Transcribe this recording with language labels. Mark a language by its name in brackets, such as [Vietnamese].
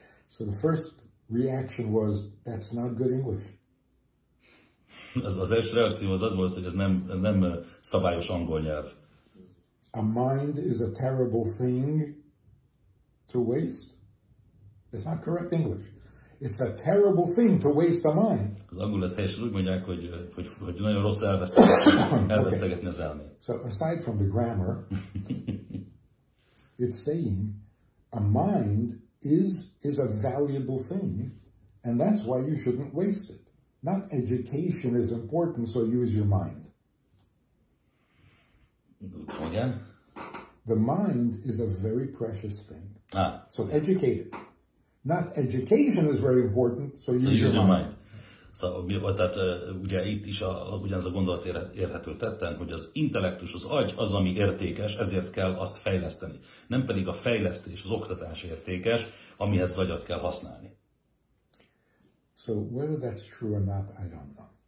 [English] So the first reaction was, that's not good English. [Hungarian] Az első reakció az volt, hogy ez nem szabályos angol nyelv. [English] A mind is a terrible thing to waste. It's not correct English. It's a terrible thing to waste a mind. [Hungarian] Az angol ezt helyesen úgy mondják, hogy nagyon rossz elvesztegetni az elmét. [English] So aside from the grammar, it's saying a mind is a valuable thing, and that's why you shouldn't waste it. Not education is important, so use your mind. Come again? The mind is a very precious thing. So educate it. Not education is very important, so use your mind. [Hungarian] Szóval, tehát ugye itt is ugyanaz a gondolat érhető tetten, hogy az intellektus, az agy az, ami értékes, ezért kell azt fejleszteni. Nem pedig a fejlesztés, az oktatás értékes, amihez az agyat kell használni. [English] So whether that's true or not, I don't know.